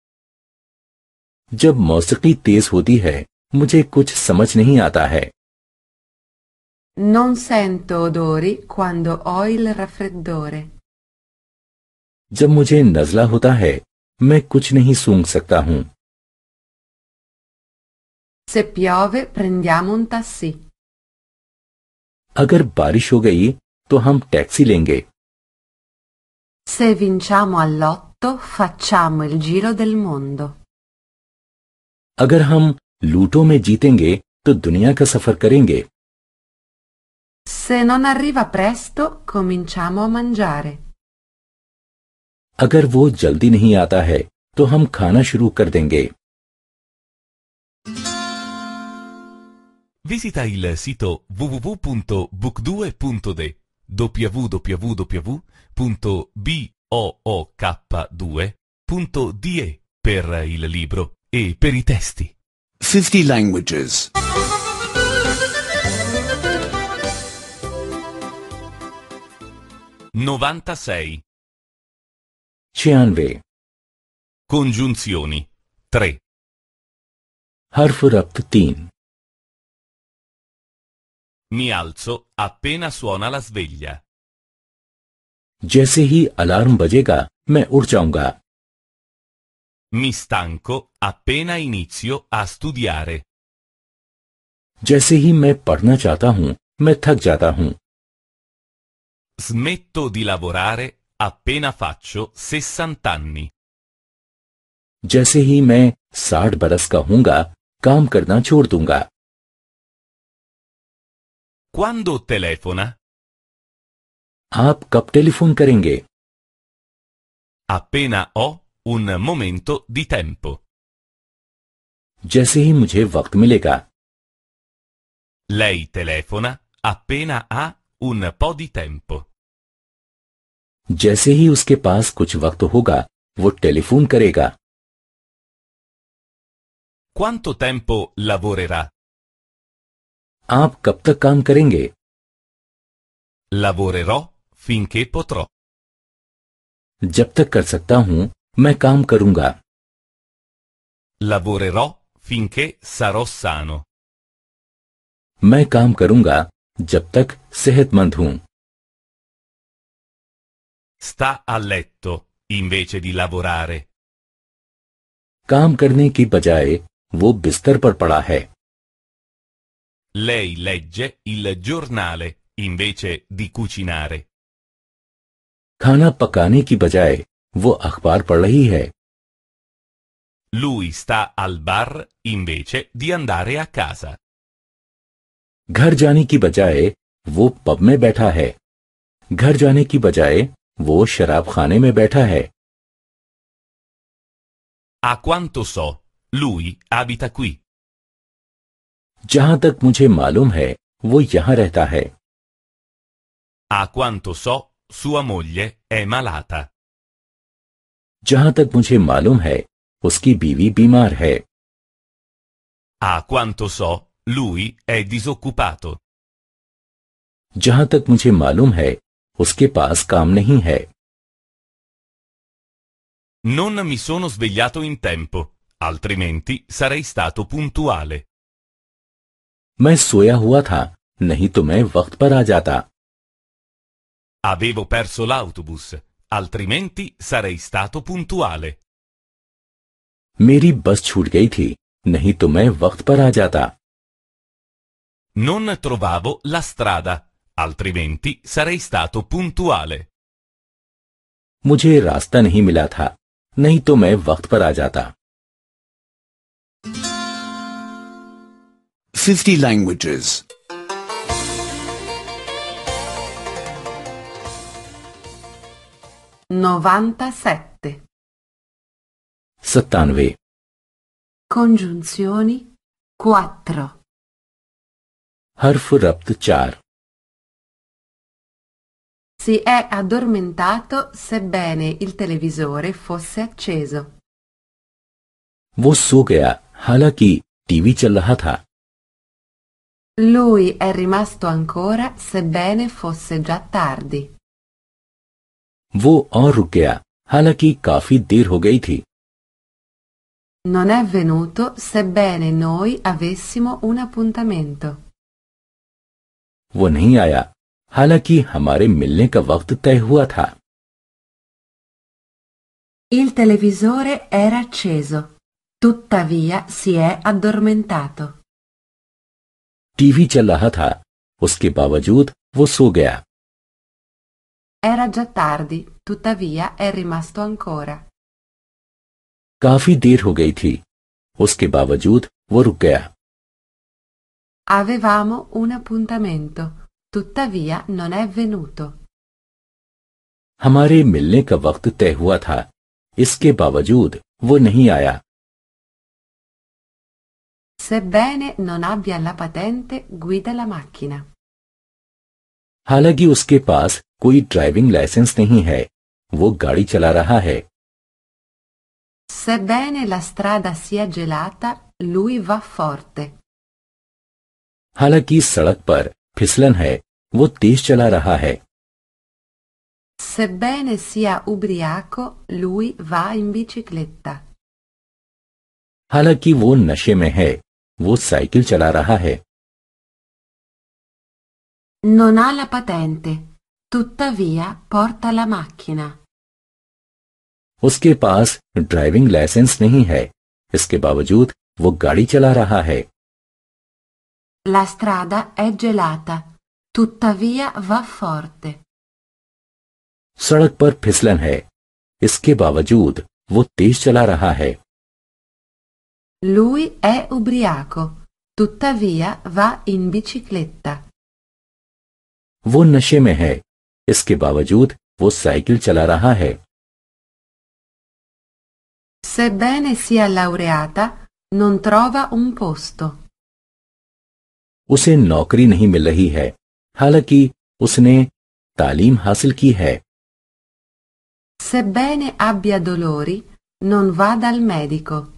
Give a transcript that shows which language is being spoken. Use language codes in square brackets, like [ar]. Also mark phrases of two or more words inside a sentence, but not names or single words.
[ur] جب موسیقی تیز ہوتی ہے مجھے کچھ سمجھ نہیں آتا ہے. [it] Non sento odori quando ho il raffreddore. [ur] جب مجھے نزلہ ہوتا ہے میں کچھ نہیں سونگھ سکتا ہوں. [it] Se piove prendiamo un taxi. [ur] اگر بارش ہو گئی تو ہم ٹیکسی لیں گے. [it] Se vinciamo all'otto facciamo il giro del mondo. [ur] اگر ہم لوٹو میں جیتیں گے تو دنیا کا سفر کریں گے. [it] Se non arriva presto cominciamo a mangiare. [ur] اگر وہ جلدی نہیں آتا ہے تو ہم کھانا شروع کر دیں گے. [it] Visita il sito www.book2.de www.book2.de ook2.de per il libro e per i testi. [en] 50 languages. 96. 96 [it] Congiunzioni 3. [ur] حرف ربط 3 [it] Mi alzo appena suona la sveglia. [ur] جیسے ہی الارم بجے گا میں اٹھ جاؤں گا. [it] Mi stanco appena inizio a studiare. [ur] جیسے ہی میں پڑھنا چاہتا ہوں میں تھک جاتا ہوں. [it] Smetto di lavorare appena faccio 60 anni. [ur] جیسے ہی میں 60 برس کا ہوں گا کام کرنا چھوڑ دوں گا. [it] Quando telefona? [ur] آپ کب ٹیلیفون کریں گے? [it] Appena ho un momento di tempo. [ur] جیسے ہی مجھے وقت ملے گا. [it] Lei telefona appena ha un po' di tempo. [ur] جیسے ہی اس کے پاس کچھ وقت ہوگا وہ ٹیلیفون کرے گا. [it] Quanto tempo lavorerà? [ur] آپ کب تک کام کریں گے? [it] Lavorerò finché potrò. [ur] جب تک کر سکتا ہوں میں کام کروں گا. [it] Lavorerò finché sarò sano. [ur] میں کام کروں گا جب تک صحت مند ہوں. [it] Sta a letto invece di lavorare. [ur] کام کرنے کی بجائے وہ بستر پر پڑا ہے. [it] Lei legge il giornale invece di cucinare. [ur] کھانا پکانے کی بجائے وہ اخبار پڑھ رہی ہے. [it] Lui sta al bar invece di andare a casa. [ur] گھر جانے کی بجائے وہ پب میں بیٹھا ہے. گھر جانے کی بجائے وہ شراب خانے میں بیٹھا ہے. [it] A quanto so, lui abita qui. [ur] جہاں تک مجھے معلوم ہے وہ یہاں رہتا ہے. [it] A quanto so, sua moglie è malata. [ur] جہاں تک مجھے معلوم ہے اس کی بیوی بیمار ہے. [it] A quanto so, lui è disoccupato. [ur] جہاں تک مجھے معلوم ہے اس کے پاس کام نہیں ہے. [it] Non mi sono svegliato in tempo, altrimenti sarei stato puntuale. [ur] میں سویا ہوا تھا نہیں تو میں وقت پر آ جاتا. [it] Avevo perso l'autobus, altrimenti sarei stato puntuale. [ur] میری بس چھوٹ گئی تھی نہیں تو میں وقت پر آ جاتا. [it] Non trovavo la strada, altrimenti sarei stato puntuale. [ur] مجھے راستہ نہیں ملا تھا نہیں تو میں وقت پر آ جاتا. [en] 50 languages. 97. 97 [it] Congiunzioni 4. [ur] حرف ربط 4 [it] Si è addormentato sebbene il televisore fosse acceso. [ur] وہ سو گیا حالانکہ ٹی وی چل رہا تھا. [it] Lui è rimasto ancora sebbene fosse già tardi. [ur] وہ اور رک گیا حالانکہ کافی دیر ہو گئی تھی. [it] Non è venuto sebbene noi avessimo un appuntamento. [ur] وہ نہیں آیا حالانکہ ہمارے ملنے کا وقت طے ہوا تھا. [it] Il televisore era acceso, tuttavia si è addormentato. [ur] ٹی وی چل رہا تھا اس کے باوجود وہ سو گیا. [it] Era già tardi, tuttavia è rimasto ancora. [ur] کافی دیر ہو گئی تھی اس کے باوجود وہ رک گیا. [it] Avevamo un appuntamento, tuttavia non è venuto. [ur] ہمارے ملنے کا وقت طے ہوا تھا اس کے باوجود وہ نہیں آیا. [it] Sebbene non abbia la patente, guida la macchina. [ur] حالانکہ اس کے پاس کوئی [en] driving license [ur] نہیں ہے وہ گاڑی چلا رہا ہے. [it] Sebbene la strada sia gelata, lui va forte. [ur] حالانکہ سڑک پر پھسلن ہے، وہ تیز چلا رہا ہے. [it] Sebbene sia ubriaco, lui va in bicicletta. [ur] حالانکہ وہ نشے میں ہے، وہ سائیکل چلا رہا ہے. [it] Non ha la patente, tuttavia porta la macchina. [ur] اس کے پاس [en] driving license [ur] نہیں ہے، اس کے باوجود وہ گاڑی چلا رہا ہے. [it] La strada è gelata, tuttavia va forte. [ur] سڑک پر پھسلن ہے، اس کے باوجود وہ تیز چلا رہا ہے. [it] Lui è ubriaco, tuttavia va in bicicletta. [ur] وہ نشے میں ہے، اس کے باوجود وہ سائیکل چلا رہا ہے. [it] Sebbene sia laureata, non trova un posto. [ur] اسے نوکری نہیں مل رہی ہے، حالانکہ اس نے تعلیم حاصل کی ہے. [it] Sebbene abbia dolori, non va dal medico.